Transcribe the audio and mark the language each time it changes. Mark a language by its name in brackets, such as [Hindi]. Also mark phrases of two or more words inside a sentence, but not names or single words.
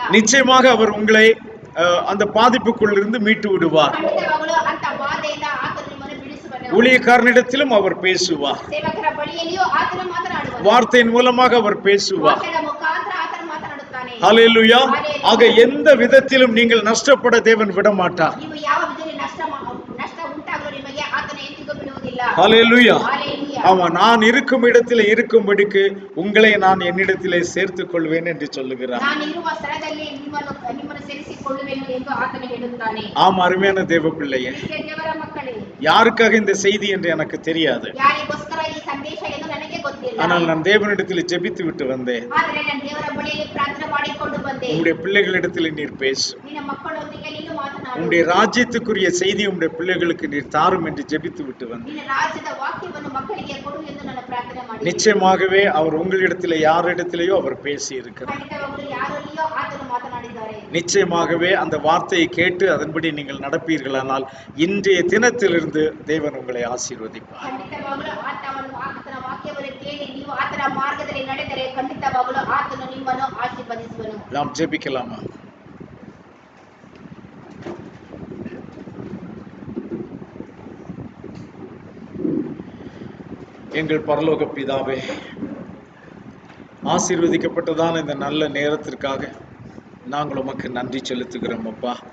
[Tamil] நிச்சயமாக அவர் உங்களை அந்த பாதிப்புக்குள் இருந்து மீட்டு விடுவார். [Kannada] ಖಂಡಿತವಾಗಲೂ ಅಂತ ಬಾಧೆಯಿಂದ ಆತನು ನಿಮ್ಮನ್ನು ಬಿಡಿಸುವನು. [Tamil] ஊழியக்காரனிடத்திலும் அவர் பேசுவார். [Kannada] ಸೇವಕರ ಬಳಿಯಲ್ಲಿಯೂ ಆತನು ಮಾತನಾಡುವನು. [Tamil] வார்த்தையின் மூலமாக அவர் பேசுவார். [Kannada] ವಾಕ್ಯದ ಮುಖಾಂತರ ಆತನು ಮಾತನಾಡುತ್ತಾನೆ. [Tamil] ஹல்லேலூயா. ஆக எந்த விதத்திலும் நீங்கள் நஷ்டப்பட தேவன் விட மாட்டார். [Kannada] ನೀವು ಯಾವ ವಿಧದಲ್ಲಿ ನಷ್ಟ ಉಂಟಾಗಲು ನಿಮಗೆ ಆತನು ಎಂದಿಗೂ ಬಿಡುವುದಿಲ್ಲ. [Tamil] ஹல்லேலூயா. [Kannada] ಹalleluya. [Tamil] ஆமா, நான் இருக்கும் இடத்திலே இருக்கும்படிக்கு உங்களை நான் என்னிடத்திலே சேர்த்துக் கொள்வேன் என்று சொல்லுகிறார். [Kannada] ನಾನು ಇರುವ ಸ್ಥಳದಲ್ಲಿ ನಿಮ್ಮನ್ನು ಸೇರಿಸಿಕೊಳ್ಳುವೆನು ಎಂದು ಆತನು ಹೇಳುತ್ತಾನೆ. [Tamil] ஆமா, அருமையான தேவ பிள்ளையே, [Kannada] ಪ್ರೀತಿಯ ದೇವರ ಮಕ್ಕಳೇ, [Tamil] யாருக்காக இந்த செய்தி என்று எனக்கு தெரியாது. [Kannada] ಯಾರಿಗೋಸ್ಕರ ಈ ಸಂದೇಶ ಎಂದು ನನಗೆ ಗೊತ್ತಿಲ್ಲ. [Tamil] ஆனால் நான் தேவனிடத்தில் ஜெபித்து விட்டு வந்தேன். [Kannada] ಆದರೆ ನಾನು ದೇವರ ಬಳಿಯಲ್ಲಿ ಪ್ರಾರ್ಥನೆ ಮಾಡಿಕೊಂಡು ಬಂದೆ. [Tamil] உங்களுடைய பிள்ளைகளிடத்தில் நீர் பேசு. [Kannada] ನಿನ್ನ ಮಕ್ಕಳೊಂದಿಗೆ ನೀನು ಮಾತನಾಡು. [Tamil] உங்களுடைய ராஜ்யத்துக்குரிய செய்தி உங்களுடைய பிள்ளைகளுக்கு நீர் தாரும் என்று ஜெபித்து விட்டு வந்தேன். [Kannada] ನಿನ್ನ ರಾಜ್ಯದ ವಾಕ್ಯವನ್ನು ಮಕ್ಕಳಿಗೆ ಕೊಡು ಎಂದು ನಾನು ಪ್ರಾರ್ಥನೆ ಮಾಡಿದೆ. [Tamil] நிச்சயமாகவே அவர் உங்களிடத்திலே யாரிடத்திலேயோ அவர் பேசி இருக்கிறார். [Kannada] ಖಂಡಿತವಾಗಲೂ ಯಾರಲ್ಲಿಯೋ ಆತನು ಮಾತನಾಡಿದ್ದಾರೆ. [Tamil] நிச்சயமாகவே அந்த வார்த்தையை கேட்டு அதன்படி நீங்கள் நடப்பீர்களானால் இன்றைய தினத்திலிருந்து தேவன் உங்களை ஆசீர்வதிப்பார். [Kannada] ಖಂಡಿತವಾಗಲೂ ಆತನ ವಾಕ್ಯವನ್ನು ಕೇಳಿ ನೀವು ಮಾರ್ಗದಲ್ಲಿ ನಡೆದರೆ ಖಂಡಿತವಾಗಲೂ ಆತನು ನಿಮ್ಮನ್ನು ಆಶೀರ್ವದಿಸುವನು. [Tamil] நாம் ஜெபிக்கலாமா? எங்கள் பரலோக பிதாவே, ஆசீர்வதிக்கப்பட்டதான இந்த நல்ல நேரத்திற்காக நாங்கள் உமக்கு நன்றி செலுத்துகிறோம் அப்பா.